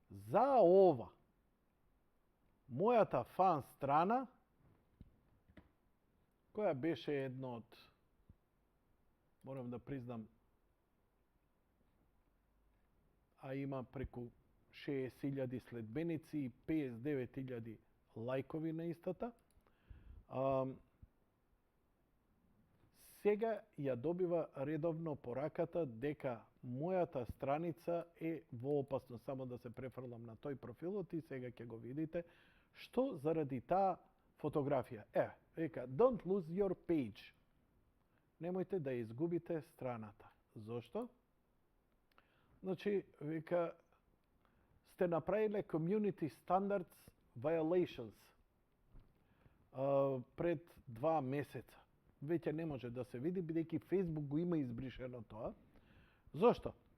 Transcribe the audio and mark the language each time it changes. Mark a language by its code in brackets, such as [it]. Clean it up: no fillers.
[mk] За ова, мојата фан страна, која беше едно од, морам да признам, а има преку 60.000 следбеници и 59.000 лајкови на истата, сега ја добива редовно пораката дека мојата страница е во опасност. Само да се префрлам на тој профилот и сега ќе го видите што заради таа фотографија. [en] Века, don't lose your page. [mk] Немојте да изгубите страната. Зошто? Значи, века, сте направиле community standards violations пред 2 месеца. Веќе не може да се види, бидејќи Facebook го има избришено тоа. Зошто?